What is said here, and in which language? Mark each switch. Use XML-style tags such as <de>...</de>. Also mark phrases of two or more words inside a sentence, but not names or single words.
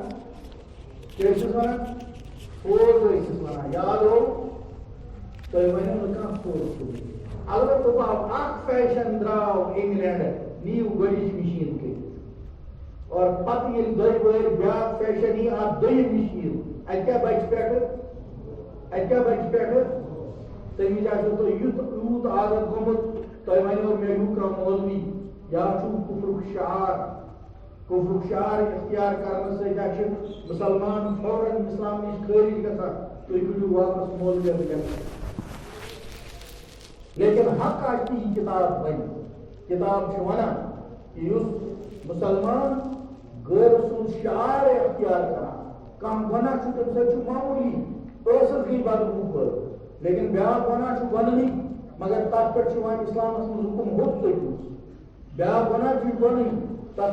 <ks>کیٛاہ ٲسِس ونان فوز ٲسِس ونان یاد ہو تۄہہِ ؤنِو نہٕ کانٛہہ فوز چھُ البتہ دوٚپُن اکھ فیشن درٛاو انگلینڈ نِیِو گۄڈٕنِچ مِشیٖن کٔرِتھ اور پتہٕ ییٚلہِ دۄیہِ ؤہٕرۍ بیٛاکھ فیشن یی اکھ دوٚیِم مِشیٖن اَتہِ کیٛاہ بچہِ پٮ۪ٹھٕ تمہیں آسو تو یوت عادت گومت تہ ونو مے کا مولوی یا کفرک شعار اختیار کرنے سۭتۍ مسلمان فوراً اسلام نش خارج گژھان تُہۍ کٔرِو واپس مولویت لیکن حق آسہِ یہِ کتاب ون کتاب چھِ ونان کہ یُس مسلمان غیر سُنٛد شعار اختیار کران کانٛہہ گۄناہ چھُ تمہِ سۭتۍ چھُ معموٗلی ٲسس گٔے بدبوٗ پٲدٕ لیکن بیٛاکھ گۄناہ چھُ گۄڈنی مگر تتھ پٮ۪ٹھ چھُ وۄنۍ اسلامس منٛز حُکم ہوٚت لٔگمٕژ بیٛاکھ گۄناہ چھُ گۄڈنی تتھ</ks>